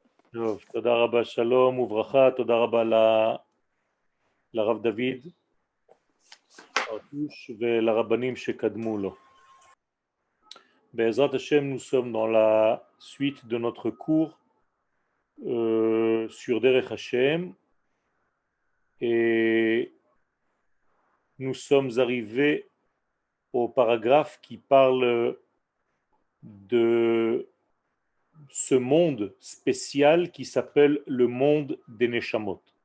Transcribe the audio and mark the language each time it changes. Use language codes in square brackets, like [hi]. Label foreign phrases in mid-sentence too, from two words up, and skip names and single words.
[he] טוב, תודה רבה, שלום וברכה, תודה רבה לרב דוד הרטוש ולרבנים שקדמו לו. בעזרת השם, [fr] nous sommes dans la suite de notre cours sur Derech Hashem et nous sommes arrivés au paragraphe qui parle de ce monde spécial qui s'appelle le monde des Neshamot.